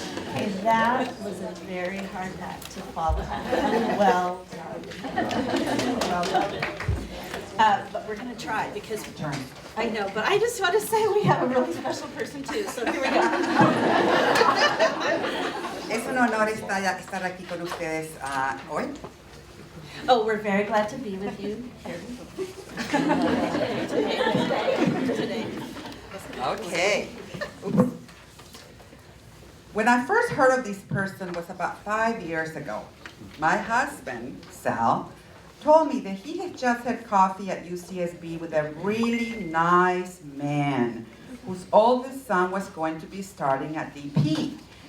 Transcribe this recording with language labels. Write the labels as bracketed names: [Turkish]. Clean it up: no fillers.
[English] Okay, that was a very hard act to follow. Well done. Well done. But we're going to try because I know, but I just want to say we have a really special person too. So here we go. [Spanish] Es un honor estar aquí con ustedes hoy. [English] Oh, we're very glad to be with you here today. Okay. When I first heard of this person was about 5 years ago. My husband, Sal, told me that he had just had coffee at UCSB with a really nice man whose oldest son was going to be starting at DP.